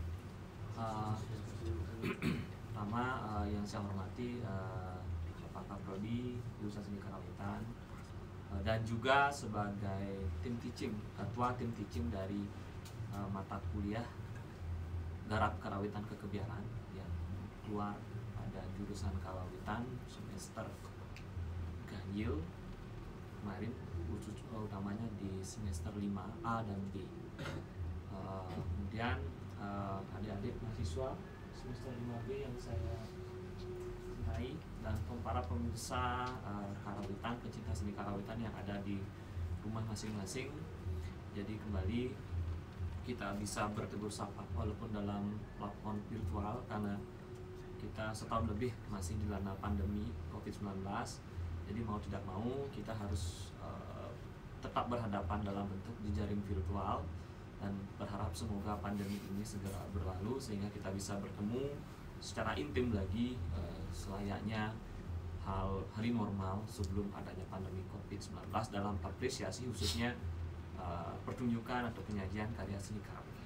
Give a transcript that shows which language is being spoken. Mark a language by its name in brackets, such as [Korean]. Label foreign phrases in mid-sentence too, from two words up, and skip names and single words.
[Indonesian] Pertama yang saya hormati Bapak Kaprodi Jurusan Seni Karawitan, dan juga sebagai tim teaching, ketua tim teaching dari mata kuliah Garap Karawitan Kekebiaran yang keluar pada jurusan Karawitan semester ganjil kemarin, khusus utamanya di semester 5A dan B. Kemudian adik-adik mahasiswa semester 5B yang saya cintai, dan para pemirsa Karawitan, pecinta seni Karawitan yang ada di rumah masing-masing. Jadi kembali kita bisa bertegur sapa walaupun dalam platform virtual, karena kita setahun lebih masih dilanda pandemi COVID-19. Jadi mau tidak mau kita harus tetap berhadapan dalam bentuk jejaring virtual, dan berharap semoga pandemi ini segera berlalu sehingga kita bisa bertemu secara intim lagi selayaknya hari normal sebelum adanya pandemi COVID-19 dalam apresiasi khususnya pertunjukan atau penyajian karya seni Karawitan.